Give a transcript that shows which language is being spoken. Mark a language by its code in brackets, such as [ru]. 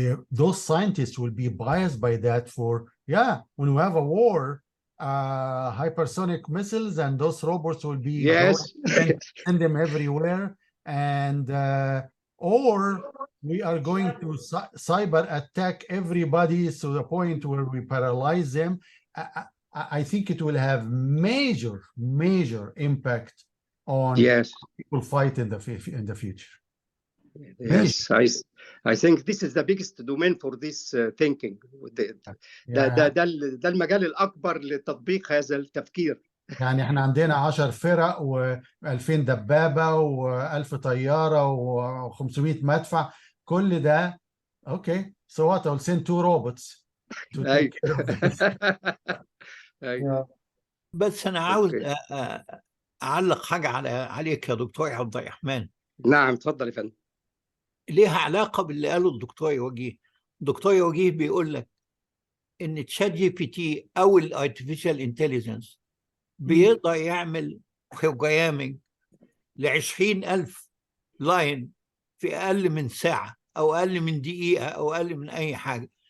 [en] those scientists will be biased by that for, when we have a war, hypersonic missiles and those robots will be send them everywhere, and or we are going to cyber attack everybody to the point where we paralyze them. I think it will have major impact on people fight in the future. Yes, I think this is the biggest domain for this thinking. [ar] ده المجال الأكبر لتطبيق هذا التفكير. يعني احنا عندنا 10 فرق و2000 دبابة و1000 طيارة و500 مدفع، كل ده [en] okay, so what? I'll send 2 robots to take care of this. [ar] بس أنا عاوز أعلق حاجة عليك يا دكتور عبد الرحمن. نعم اتفضل يا فندم. ليها علاقة باللي قاله الدكتور وجيه. الدكتور وجيه بيقول لك إن تشات جي بي تي أو الارتفيشال انتليجنس بيقدر يعمل بروجرامينج ل20,000 لاين في أقل من ساعة أو أقل من دقيقة أو أقل من أي حاجة.